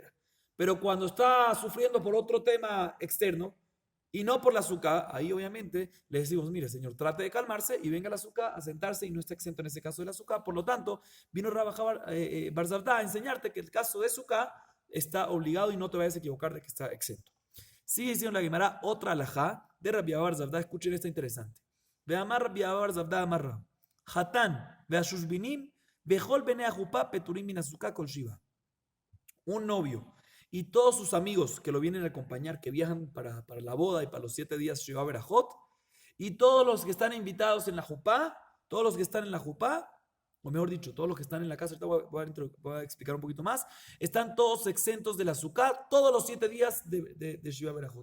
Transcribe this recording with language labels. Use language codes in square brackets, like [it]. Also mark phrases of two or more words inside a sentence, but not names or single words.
[es] Pero cuando está sufriendo por otro tema externo y no por la Sukkah, ahí obviamente le decimos, mire señor, trate de calmarse y venga a la Sukkah a sentarse y no está exento en ese caso de la Sukkah. Por lo tanto, vino Rabajá bar Zavda a enseñarte que el caso de Sukkah está obligado y no te vayas a equivocar de que está exento. Sigue diciendo la Gemara otra alajá de Rabbi Abba bar Zavda. Escuchen esta interesante. [arc] ואמר רבי אבא בר זבדא אמר רב. [he] חתן והשושבינין וכל בני החופה פטורין מן הסוכה כל שבעה. [es] Un novio y todos sus amigos que lo vienen a acompañar, que viajan para la boda y para los 7 días [he] שבע ברכות, [es] y todos los que están invitados en la jupá, todos los que están en la jupá, o mejor dicho, todos los que están en la casa, ahorita voy a explicar un poquito más, están todos exentos de la Sukkah todos los 7 días de [he] שבע ברכות.